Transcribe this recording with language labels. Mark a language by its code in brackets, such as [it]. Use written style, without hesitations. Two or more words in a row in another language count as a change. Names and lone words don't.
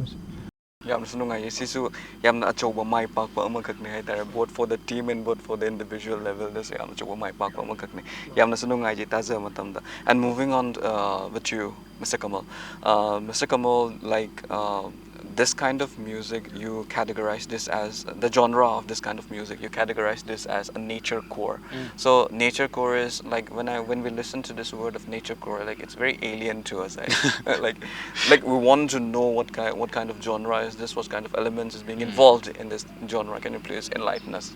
[mni] yam sunungai sisu yamna achoba mai pak pa ama khakne hai tare [en] both for the team and both for the individual level [mni] this yam achoba mai pak pa ama khakne yamna sunungai ji taza matam da [en] and moving on with you Mr. Kamal like this kind of music you categorize this as the genre of this kind of music you categorize this as a nature core so nature core is like when we listen to this word of nature core like it's very alien to us like we want to know what kind of genre is this what kind of elements is being involved in this genre can you please enlighten us